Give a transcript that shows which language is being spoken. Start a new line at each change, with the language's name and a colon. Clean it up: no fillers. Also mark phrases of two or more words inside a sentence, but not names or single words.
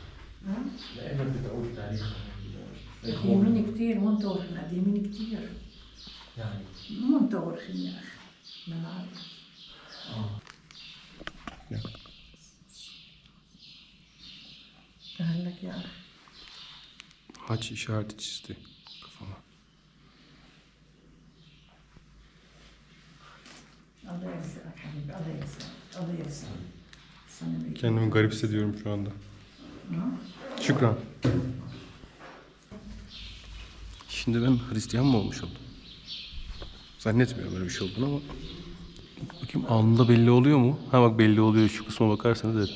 Arabic: قديمين كتير منطورين قديمين كتير يعني منطورين يا أخي ما نعرف هلك يا أخي
Turkish: Haç işareti çizdi kafama.
Arabic: الله يرزقك حبيبي الله يرزقك الله يرزقك سنة
Turkish: Kendimi garip hissediyorum şu anda. Şükran. Şimdi ben Hristiyan mı olmuş oldum? Zannetmiyorum böyle bir şey olduğunu ama. Bakayım alnında belli oluyor mu? Ha bak belli oluyor, şu kısma bakarsanız evet.